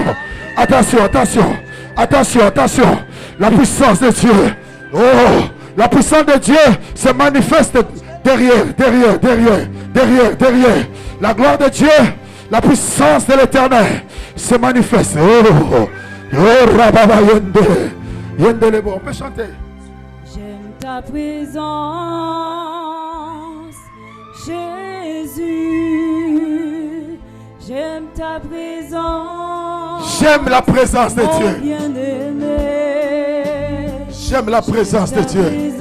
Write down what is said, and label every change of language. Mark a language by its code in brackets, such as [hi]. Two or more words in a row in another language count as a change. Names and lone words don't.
[fr] Attention, attention. Attention, attention. La puissance de Dieu. Oh, la puissance de Dieu se manifeste derrière, derrière, derrière, derrière, derrière. La gloire de Dieu, la puissance de l'Éternel se manifeste. Oh, oh, Rababa Yende. Yende Lebo. On peut chanter. J'aime ta présence, Jésus. J'aime ta présence. J'aime la présence de Dieu. Bien-aimé. J'aime la présence de Dieu.